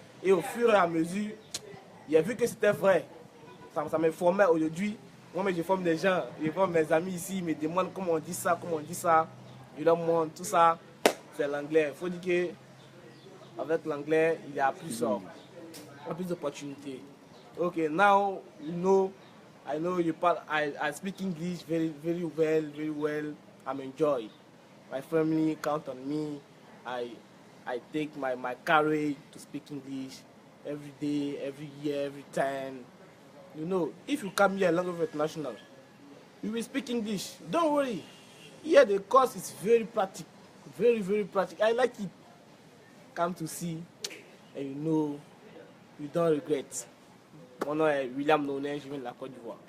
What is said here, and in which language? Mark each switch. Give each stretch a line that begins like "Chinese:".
French: Et au fur et à mesure, j'ai vu que c'était vrai. Ça me formait aujourd'hui. Moi, je forme des gens, je forme mes amis ici, ils me demandent comment on dit ça. Je leur montre tout ça. C'est l'anglais. Il faut dire qu'avec l'anglais, il y a plus d'opportunités.
English: Okay, now I know I speak English very well. I'm enjoying. My family count on me. I take my courage to speak English every day, every year, every time. You know, if you come here, Language International, you will speak English. Don't worry. Here the course is very practical, very practical. I like it. Come to see, and you know, you don't regret.
French: Mon nom est William Nohoné, je viens de la Côte d'Ivoire.